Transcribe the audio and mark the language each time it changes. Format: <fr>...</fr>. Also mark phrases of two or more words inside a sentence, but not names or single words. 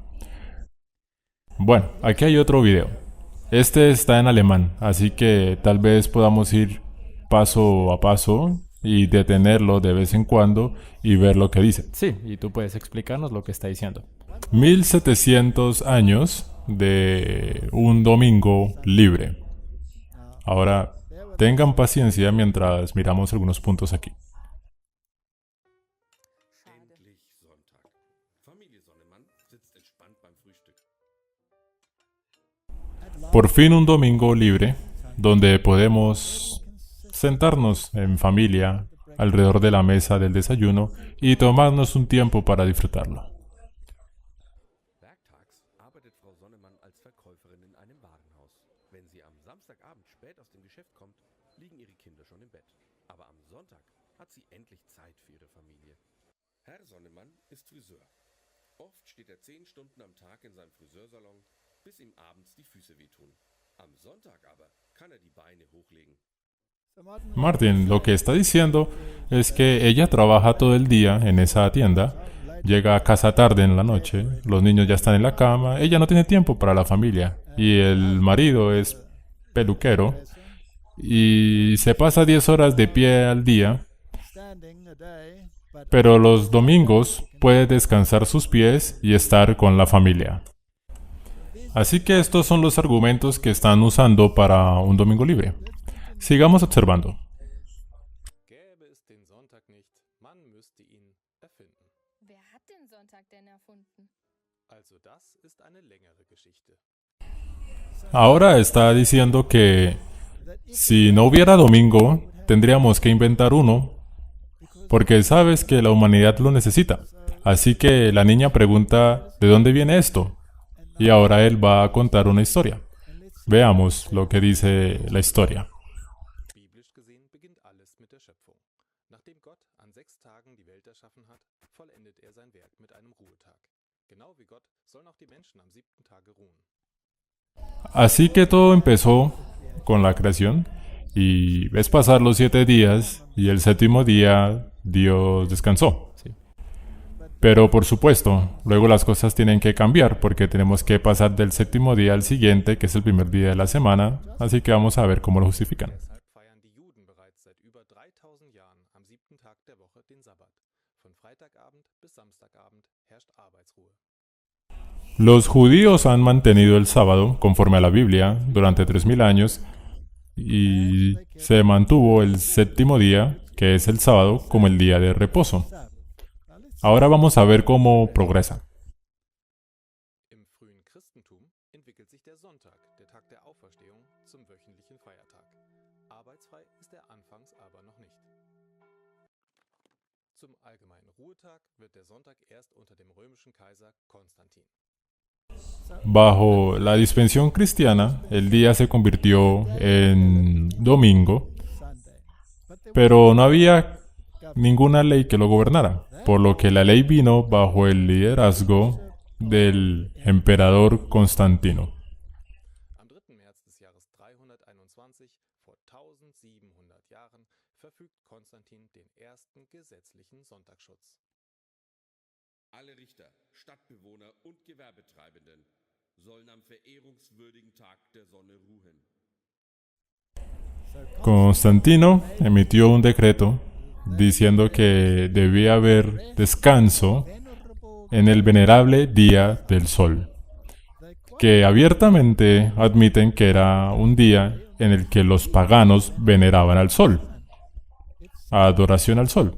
<es>Bueno, aquí hay otro video. Este está en alemán, así que tal vez podamos ir paso a paso y detenerlo de vez en cuando y ver lo que dice. Sí, y tú puedes explicarnos lo que está diciendo. 1700 años de un domingo libre. Ahora, tengan paciencia mientras miramos algunos puntos aquí.</es> <de>Endlich Sonntag. Familie Sonnemann sitzt entspannt beim Frühstück. Por fin un domingo libre, donde podemos sentarnos en familia alrededor de la mesa del desayuno y tomarnos un tiempo para disfrutarlo. Werktags arbeitet Frau Sonnemann als Verkäuferin in einem Warenhaus. Wenn sie am Samstagabend spät aus dem Geschäft kommt, liegen ihre Kinder schon im Bett. Aber am Sonntag hat sie endlich Zeit für ihre Familie. Herr Sonnemann ist Friseur. Oft steht er 10 Stunden am Tag in seinem Friseursalon, bis ihm abends die Füße wehtun. Am Sonntag aber kann er die Beine hochlegen.</de> <es>Martin, lo que está diciendo es que ella trabaja todo el día en esa tienda, llega a casa tarde en la noche, los niños ya están en la cama, ella no tiene tiempo para la familia y el marido es peluquero y se pasa 10 horas de pie al día, pero los domingos puede descansar sus pies y estar con la familia. Así que estos son los argumentos que están usando para un domingo libre. Sigamos observando.</es> <de>Gäbe es den Sonntag nicht, man müsste ihn erfinden. Wer hat den Sonntag denn erfunden? Also das ist eine längere Geschichte.</de> <es>Ahora está diciendo que si no hubiera domingo, tendríamos que inventar uno, porque sabes que la humanidad lo necesita. Así que la niña pregunta, ¿de dónde viene esto? Y ahora él va a contar una historia. Veamos lo que dice la historia.</es> <de>Biblisch gesehen beginnt alles mit der Schöpfung. Nachdem Gott an 6 Tagen die Welt erschaffen hat, vollendet er sein Werk mit einem Ruhetag. Genau wie Gott sollen auch die Menschen am 7. Tage ruhen.</de> <es>Así que todo empezó con la creación y ves pasar los 7 días y el séptimo día Dios descansó. Sí. Pero por supuesto, luego las cosas tienen que cambiar porque tenemos que pasar del séptimo día al siguiente, que es el primer día de la semana, así que vamos a ver cómo lo justifican.</es> <de>Deshalb feiern die Juden bereits seit über 3000 Jahren am 7. Tag der Woche den Sabbat. Von Freitagabend bis Samstagabend herrscht Arbeitsruhe.</de> <es>Los judíos han mantenido el sábado, conforme a la Biblia, durante 3000 años y se mantuvo el séptimo día, que es el sábado, como el día de reposo. Ahora vamos a ver cómo progresa.</es> <de>Im frühen Christentum entwickelt sich der Sonntag, der Tag der Auferstehung, zum wöchentlichen Feiertag. Arbeitsfrei ist er anfangs aber noch nicht. Zum allgemeinen Ruhetag wird der Sonntag erst unter dem römischen Kaiser Konstantin.</de> <es>Bajo la dispensación cristiana, el día se convirtió en domingo, pero no había ninguna ley que lo gobernara, por lo que la ley vino bajo el liderazgo del emperador Constantino.</es> <de>Am 3. März des Jahres 321, vor 1700 Jahren, verfügt Konstantin den ersten gesetzlichen Sonntagsschutz. Alle Richter, Stadtbewohner und Gewerbetreibenden sollen am verehrungswürdigen Tag der Sonne ruhen.</de> <es>Constantino emitió un decreto diciendo que debía haber descanso en el venerable día del sol, que abiertamente admiten que era un día en el que los paganos veneraban al sol, adoración al sol.</es>